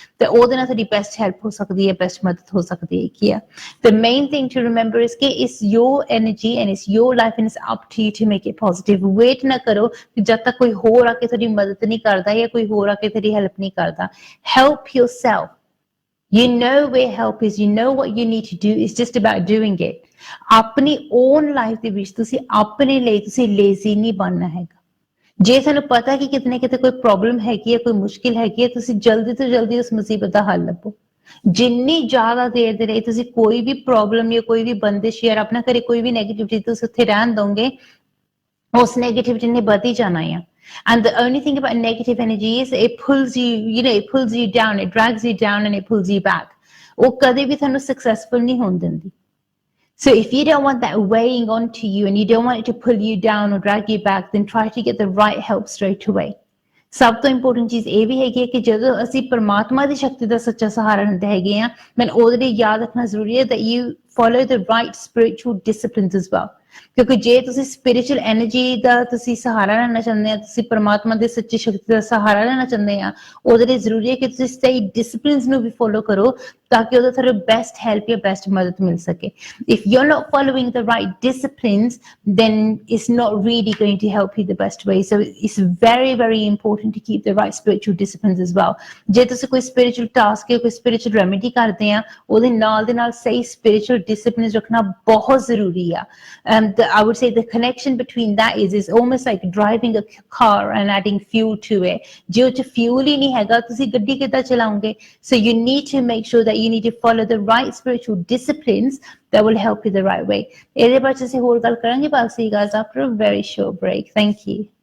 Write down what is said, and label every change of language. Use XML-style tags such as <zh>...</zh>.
<pa>ਤੇ ਉਹਦੇ ਨਾਲ ਤੁਹਾਡੀ best help ਹੋ ਸਕਦੀ ਹੈ, best ਮਦਦ ਹੋ ਸਕਦੀ ਹੈ ਕੀ ਆ।</pa> <en>The main thing to remember is ਕਿ it's your energy and it's your life and it's up to you to make it positive.</en> <pa>Wait ਨਾ ਕਰੋ ਕਿ ਜਦ ਤੱਕ ਕੋਈ ਹੋਰ ਆ ਕੇ ਤੁਹਾਡੀ ਮਦਦ ਨਹੀਂ ਕਰਦਾ ਜਾਂ ਕੋਈ ਹੋਰ ਆ ਕੇ ਤੁਹਾਡੀ ਹੈਲਪ ਨਹੀਂ ਕਰਦਾ।</pa> <en>Help yourself. You know where help is, you know what you need to do, it's just about doing it.</en> <pa>ਆਪਣੀ own life ਦੇ ਵਿੱਚ ਤੁਸੀਂ ਆਪਣੇ ਲਈ ਤੁਸੀਂ lazy ਨਹੀਂ ਬਣਨਾ ਹੈਗਾ। ਜੇ ਤੁਹਾਨੂੰ ਪਤਾ ਕਿ ਕਿਤੇ ਨਾ ਕਿਤੇ ਕੋਈ ਪ੍ਰੋਬਲਮ ਹੈਗੀ ਹੈ, ਕੋਈ ਮੁਸ਼ਕਿਲ ਹੈਗੀ ਹੈ, ਤੁਸੀਂ ਜਲਦੀ ਤੋਂ ਜਲਦੀ ਉਸ ਮੁਸੀਬਤ ਦਾ ਹੱਲ ਲੱਭੋ। ਜਿੰਨੀ ਜ਼ਿਆਦਾ ਦੇਰ ਦੇ ਲਈ ਤੁਸੀਂ ਕੋਈ ਵੀ ਪ੍ਰੋਬਲਮ ਜਾਂ ਕੋਈ ਵੀ ਬੰਦਿਸ਼ ਜਾਂ ਆਪਣਾ ਘਰੇ ਕੋਈ ਵੀ ਨੈਗੇਟਿਵਿਟੀ ਤੁਸੀਂ ਉੱਥੇ ਰਹਿਣ ਦੋਗੇ, ਉਸ ਨੈਗੇਟਿਵਿਟੀ ਨੇ ਵੱਧ ਹੀ ਜਾਣਾ ਆ।</pa> <en>And the only thing about negative energy is it pulls you, it pulls you down, it drags you down and it pulls you back.</en> <pa>ਉਹ ਕਦੇ ਵੀ ਤੁਹਾਨੂੰ successful ਨਹੀਂ ਹੋਣ ਦਿੰਦੀ।</pa> <en>So if you don't want that weighing onto you and you don't want it to pull you down or drag you back, then try to get the right help straight away.</en> <pa>ਸਭ ਤੋਂ important ਚੀਜ਼ ਇਹ ਵੀ ਹੈਗੀ ਹੈ ਕਿ ਜਦੋਂ ਅਸੀਂ ਪਰਮਾਤਮਾ ਦੀ ਸ਼ਕਤੀ ਦਾ ਸੱਚਾ ਸਹਾਰਾ ਲੈਂਦੇ ਹੈਗੇ ਆ, ਮੈਂ ਉਹਦੇ ਲਈ ਯਾਦ ਰੱਖਣਾ ਜ਼ਰੂਰੀ ਹੈ</pa> <en>that you follow the right spiritual disciplines as well.</en> <pa>ਕਿਉਂਕਿ ਜੇ ਤੁਸੀਂ ਸਪਿਰਿਚੁਅਲ એનર્ਜੀ ਦਾ ਤੁਸੀਂ ਸਹਾਰਾ ਲੈਣਾ ਚਾਹੁੰਦੇ ਆ, ਤੁਸੀਂ ਪਰਮਾਤਮਾ ਦੀ ਸੱਚੀ ਸ਼ਕਤੀ ਦਾ ਸਹਾਰਾ ਲੈਣਾ ਚਾਹੁੰਦੇ ਆ, ਉਹਦੇ ਲਈ ਜ਼ਰੂਰੀ ਹੈ ਕਿ ਤੁਸੀਂ ਸਹੀ ਡਿਸਪਲਿਨਸ ਨੂੰ ਵੀ ਫੋਲੋ ਕਰੋ ਤਾਂ ਕਿ ਉਹਦਾ ਤੁਹਾਨੂੰ ਬੈਸਟ ਹੈਲਪ ਜਾਂ ਬੈਸਟ ਮਦਦ ਮਿਲ ਸਕੇ.</pa> <en>If you're not following the right disciplines, then it's not really going to help you the best way. So it's very, very important to keep the right spiritual disciplines as well.</en> <pa>ਜੇ ਤੁਸੀਂ ਕੋਈ spiritual task ਜਾਂ ਕੋਈ spiritual remedy ਕਰਦੇ ਆ, ਉਹਦੇ ਨਾਲ ਦੇ ਨਾਲ ਸਹੀ spiritual disciplines ਰੱਖਣਾ ਬਹੁਤ ਜ਼ਰੂਰੀ ਆ.</pa> <en>I would say the connection between that is almost like driving a car and adding fuel to it.</en> <pa>ਜੇ ਉਹ 'ਚ fuel ਹੀ ਨਹੀਂ ਹੈਗਾ, ਤੁਸੀਂ ਗੱਡੀ ਕਿੱਦਾਂ ਚਲਾਓਗੇ?</pa> <en>So you need to make sure that you need to follow the right spiritual disciplines that will help you the right way.</en> <pa>ਇਹਦੇ ਬਾਰੇ ਅਸੀਂ ਹੋਰ ਗੱਲ ਕਰਾਂਗੇ,</pa> <en>but I'll see you guys after a very short break. Thank you.</en>